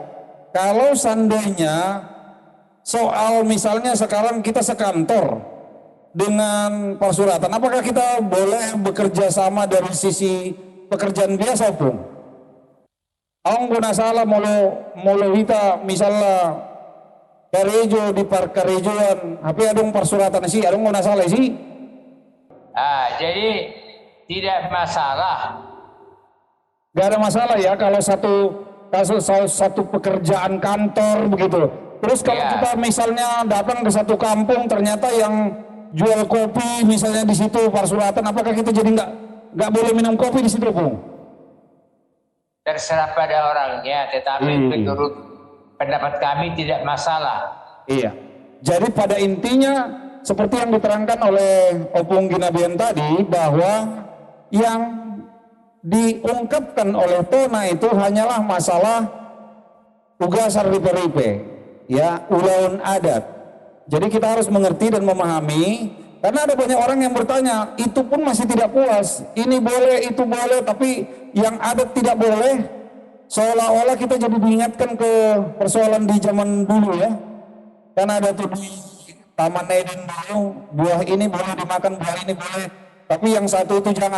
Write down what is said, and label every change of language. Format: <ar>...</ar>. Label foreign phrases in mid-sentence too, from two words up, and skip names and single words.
<id>Kalau seandainya soal misalnya sekarang kita sekantor dengan Persuratan, apakah kita boleh bekerja sama dari sisi pekerjaan biasa, Pung?</id> <bbc>Ang guna salah molo kita misalnya karejo di karejoan, tapi adong Persuratan sih, adong guna salah sih.</bbc> <id>Jadi tidak masalah. Gak ada masalah ya kalau satu pekerjaan kantor begitu. Terus kalau kita misalnya datang ke satu kampung ternyata yang jual kopi misalnya di situ Persuratan, apakah kita jadi nggak boleh minum kopi di situ, Pung? Terserah pada orangnya, tetapi menurut pendapat kami tidak masalah. Iya. Jadi pada intinya seperti yang diterangkan oleh Opung Ginabian tadi, bahwa yang diungkapkan oleh Tona itu hanyalah masalah</id> <bbc>ugasar ripe-ripe,</bbc> <id>ya,</id> <bbc>ulaun adat.</bbc> <id>Jadi kita harus mengerti dan memahami, karena ada banyak orang yang bertanya, itu pun masih tidak puas, ini boleh, itu boleh, tapi yang adat tidak boleh. Seolah-olah kita jadi diingatkan ke persoalan di zaman dulu ya. Karena ada tuh di Taman Eden dulu, buah ini boleh dimakan, buah ini boleh, tapi yang satu itu jangan.</id>